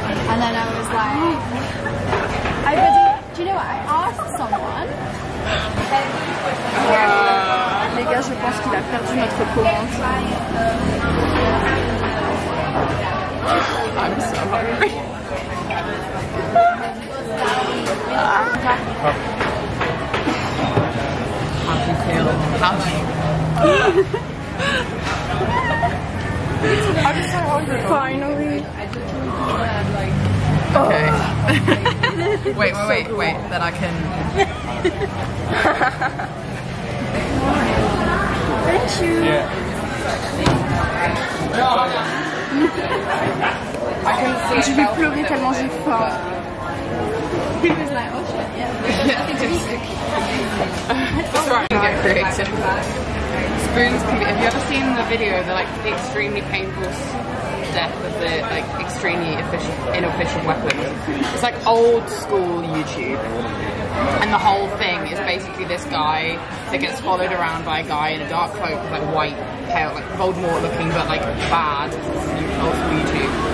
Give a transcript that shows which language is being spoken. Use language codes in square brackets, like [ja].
[en] And then I was like, do you know what? I asked someone. [fr] Les gars, je pense qu'il a perdu notre commande. [en] I'm so hungry. I'm so hungry. Finally. Okay. wait. Then I can. Thank you. [fr] Je vais pleurer tellement j'ai faim. [en] He was like, oh shit, yeah. It's alright, you get creative. Spoons can be, have you ever seen the video, the like the extremely painful death of the like extremely inefficient weapon? It's like old school YouTube. And the whole thing is basically this guy that gets followed around by a guy in a dark cloak with like white, pale, like Voldemort looking but like bad, old school YouTube.